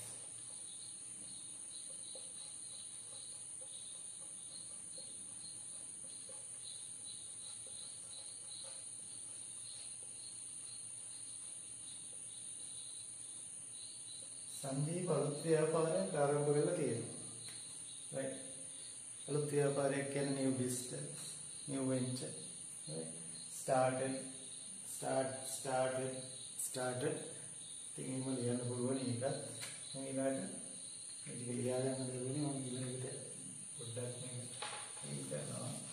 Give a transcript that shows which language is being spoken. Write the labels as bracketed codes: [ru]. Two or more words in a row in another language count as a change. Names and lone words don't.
[si] संदीप අලුත් ව්‍යාපාරයක් ආරම්භ කරලා තියෙනවා. right අලුත් ව්‍යාපාරයක් කියන්නේ [en] new business new venture right started [si] ඉතින් එහෙම ලියන්න පුළුවන් එකත් මම ඊළඟට මේ ටික ලියා ගන්න දෙන්නේ මම ඊළඟට පොඩ්ඩක් මේක කරනවා.